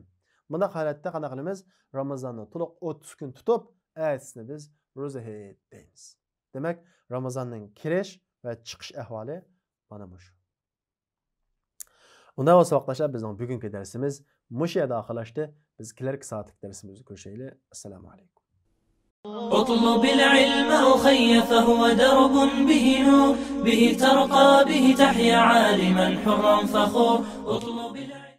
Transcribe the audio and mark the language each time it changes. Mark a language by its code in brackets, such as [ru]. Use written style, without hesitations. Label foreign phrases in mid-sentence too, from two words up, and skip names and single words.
[uz] Bunda holatda qanday qilamiz? Ramazonni to'liq 30 kun tutib, ertesini biz ro'za deymiz. Demak, Ramazonning kirish va chiqish ahvoli mana bu. Unda bo'lsa vaqtlar bizning bugungi darsimiz mush yerda oxirlashdi. Biz kelarki soatlik darsimizni ko'rishaylik. Assalomu alaykum. [ar] اطلب العلم أخي فهو درب به نور به ترقى به تحيا عالما حرا فخور.